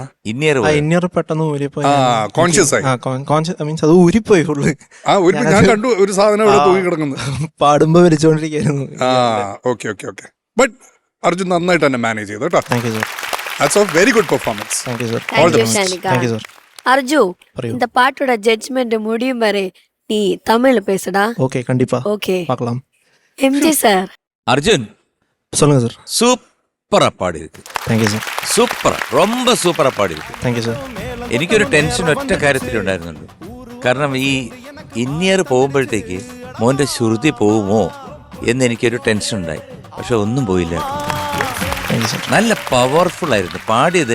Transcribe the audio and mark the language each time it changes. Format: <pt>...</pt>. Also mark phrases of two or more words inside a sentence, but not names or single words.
<ml>ഇന്നർ പെട്ടെന്ന് ഊരിപ്പോയി. കോൺഷ്യസ് ആയി.</ml> <en>conscious means</en> <ml>അത് ഊരിപ്പോയി ഫുള്ള്. ഞാൻ കണ്ടു ഒരു സാധനം അവിടെ തൂങ്ങി കിടക്കുന്നത്. പാടുമ്പോ വലിച്ചോണ്ടിരിക്കുന്നു.</ml> <en>okay okay okay.</en> <ml>ബട്ട് അർജുൻ നന്നായിട്ട് തന്നെ മാനേജ് ചെയ്തു കേട്ടോ.</ml> <en>thank you sir. that's a very good performance. thank you sir. Thank you, ஷானிகா. thank you sir.</en> <ta>அர்ஜு,</ta> <ml>പറയൂ.</ml> <ta>இந்த பாட்டோட ஜட்ஜ்மெண்ட் முடியும் வரை நீ தமிழ்ல பேசுடா. ஓகே, கண்டிப்பா ஓகே. பார்க்கலாம். எம்ஜி சார். அர்ஜுன் சொல்லுங்க சார். சூப்பரா பாடி இருக்கு.</ta> <en>thank you sir.</en> <ta>சூப்பரா, ரொம்ப சூப்பரா பாடி இருக்கு.</ta> <en>thank you sir.</en> <ml>എനിക്കൊരു ടെൻഷൻ ഒറ്റ കാര്യത്തിലുണ്ടായിരുന്നുണ്ട്. കാരണം ഈ ഇന്നിയർ പോകുമ്പോഴത്തേക്ക് മോന്റെ ശ്രുതി പോകുമോ എന്ന് എനിക്കൊരു ടെൻഷൻ ഉണ്ടായി. പക്ഷെ ഒന്നും പോയില്ല.</ml> <en>thank you sir.</en> <ml>നല്ല പവർഫുൾ ആയിരുന്നു പാടിയത്.</ml>